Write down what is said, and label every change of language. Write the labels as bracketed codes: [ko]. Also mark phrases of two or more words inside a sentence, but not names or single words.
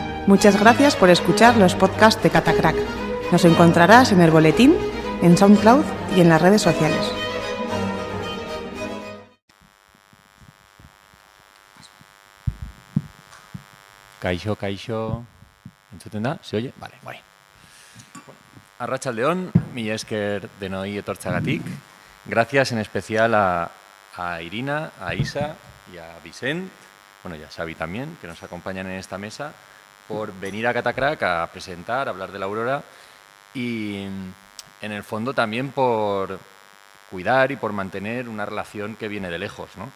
[es] Muchas gracias por escuchar los podcasts de Catacrack. Nos encontrarás en el boletín, en SoundCloud y en las redes sociales. [eu] Kaixo. ¿Entzuten da? [es] ¿Se oye? Vale, guay. [eu] Arratsaldeon, mila esker denoi etortzagatik. [es] Gracias en especial a Irina, a Isa y a Vicent, bueno, y a Xavi también, que nos acompañan en esta mesa, por venir a Catacrack a presentar, a hablar de la Aurora y, en el fondo, también por cuidar y por mantener una relación que viene de lejos, ¿no?